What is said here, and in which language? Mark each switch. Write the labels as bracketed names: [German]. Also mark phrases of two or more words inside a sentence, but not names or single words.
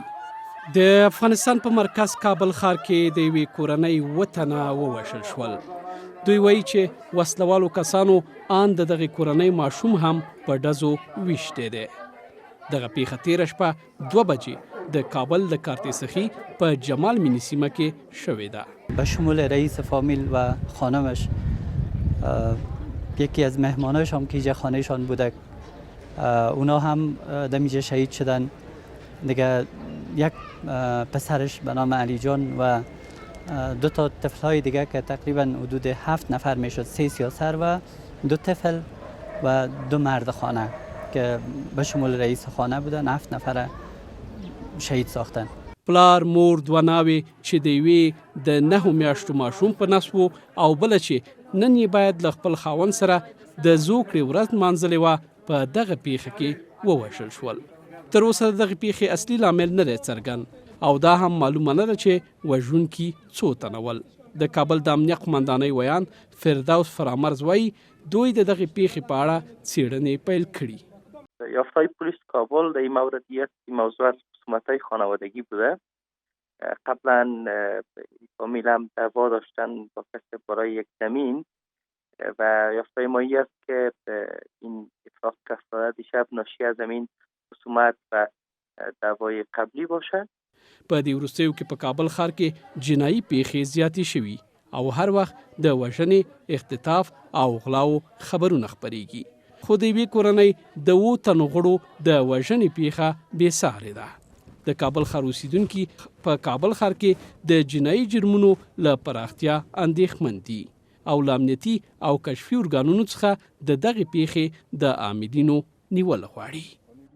[Pashto] د افغانستان په مرکز کابل ښار کې د یوې کورنۍ 7 تنه ووژل شول. دوی وایي چې وسلوالو کسانو آن د دغې کورنۍ ماشوم هم په ډزو ویشتی دی. دغه پیښه تېره شپه 2 بجې د کابل د کارتیسخی په جمال مینی سیمه کې شوې ده. [Persian] به شمول رئیس فامیل و خانمش، یکی از مهماناشم که اینجا خانهشان بوده، اونا هم دمیجه شهید شدن. دیگه یک پسرش به نام علی جان و 2 تا طفلای دیگه که تقریبا حدود 7 نفر میشد، 3 سیاسر و 2 طفل و 2 مرد خانه که به شمول رئیس خانه بودن، 7 نفر شهید ساختن. [Pashto] پلار مور 2 ناوې چې د یوې د 9 میاشتو ماشوم په نس و او بله چې نن یې باید له خپل خاوند سره د زوکړې ورځ نمانځلې وه په دغه پیښه کې ووژل شول. تر اوسه د دغې پیښې اصلي لامل نه دی څرګند او دا هم معلومه نه ده چې وژونکي څو تنه ول. د کابل د امنیه قمندانۍ ویان فردوس فرامرز وایي دوی د دغې پیښې په اړه څېړنې پیل کړي. [Persian] یافته‌های پلیس کابل در این مورد یک موضوع از خصومت‌های خانوادگی بوده. قبلا فامیل هم دعوا داشتن با کسی برای یک زمین و یافته مایی است که این اتفاق که افتاده دیشب ناشی از این خصومت و دعوای قبلی باشه. [Pashto] په دې وروستیو کې په کابل ښار کې جنایي پیښې زیاتې شوي او هر وخت د وژنې، اختطاف او غلاو خبرونه خپریږي. خو د یوې کورنۍ د 7 تنو غړو د وژنې پیښه بېسارې ده. د کابل ښار اوسیدونکي په کابل ښار کې د جنایي جرمونو له پراختیا اندېښمن دي او له امنیتي او کشفي ارګانونو څخه د دغې پیښې د عاملینو نیول غواړي.